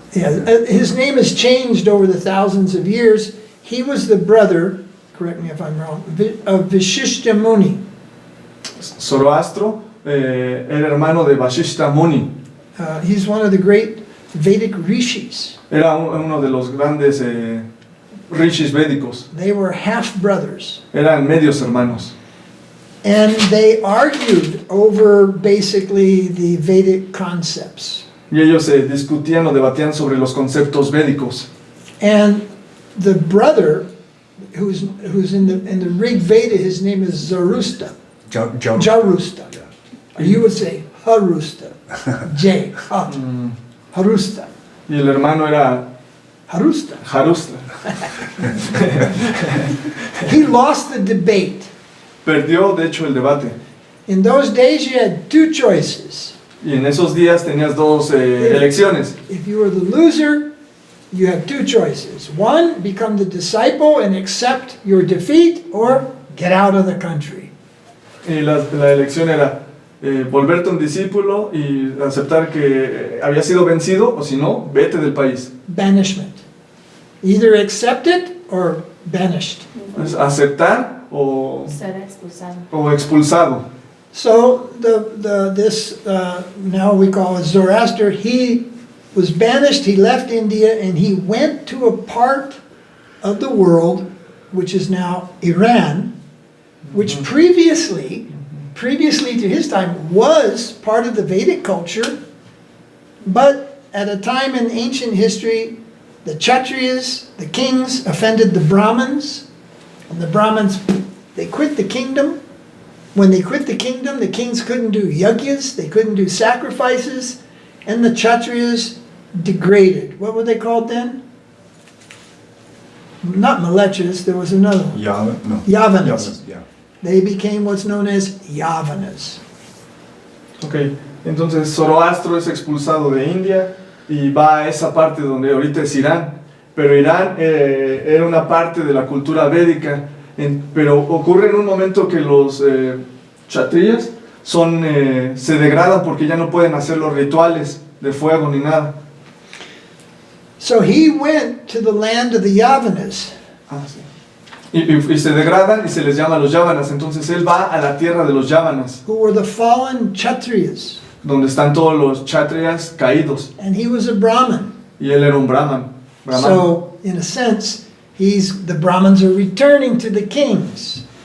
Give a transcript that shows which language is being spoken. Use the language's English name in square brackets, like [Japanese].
[English] Yeah, his name has changed over the thousands of years. He was the brother, correct me if I'm wrong, of Vishishta Muni. [Spanish] Zoroastro era hermano de Vashishta Muni. [English] He's one of the great Vedic rishis. [Spanish] Era uno de los grandes rishis védicos. [English] They were half brothers. [Spanish] Eran medios hermanos. [English] And they argued over basically the Vedic concepts. [Spanish] Y ellos discutían o debatían sobre los conceptos védicos. [English] And the brother, who's in the Rig Veda, his name is Zarusta. Jarusta. Or you would say Harusta. J. Ha. Harusta. [Spanish] Y el hermano era Harusta. Jarustra. [English] He lost the debate. [Spanish] Perdió, de hecho, el debate. [English] In those days, you had two choices. [Spanish] Y en esos días tenías dos elecciones. [English] If you were the loser, you had two choices. One, become the disciple and accept your defeat, or get out of the country. [Spanish] Y la elección era volverte un discípulo y aceptar que había sido vencido, o si no, vete del país. [English] Banishment. Either accept it or banished. [Spanish] Es aceptar Ser expulsado. o expulsado. [English] So this now we call it Zoroaster. He was banished. He left India and he went to a part of the world which is now Iran, which previously to his time was part of the Vedic culture, but at a time in ancient history, the Kshatriyas, the kings, offended the Brahmins, and the Brahmins, they quit the kingdom. When they quit the kingdom, the kings couldn't do yagyas, they couldn't do sacrifices, and the Kshatriyas degraded. What were they called then? Not Malechas, there was another one. Yavanas. Yeah. They became what's known as Yavanas. [Spanish] Ok, entonces Zoroastro es expulsado de India y va a esa parte donde ahorita es Irán. Pero Irán era una parte de la cultura védica, pero ocurre en un momento que los kshatriyas se degradan porque ya no pueden hacer los rituales de fuego ni nada. [English] So he went to the land of the Yavanas. [Spanish] Ah, sí. Y se degradan y se les llama los Yavanas. Entonces él va a la tierra de los Yavanas, [English] Who were the fallen Kshatriyas. [Spanish] donde están todos los kshatriyas caídos. [English] And he was a Brahmin. [Spanish] Y él era un brahman. [English] So, in a sense, the Brahmins are returning to the kings.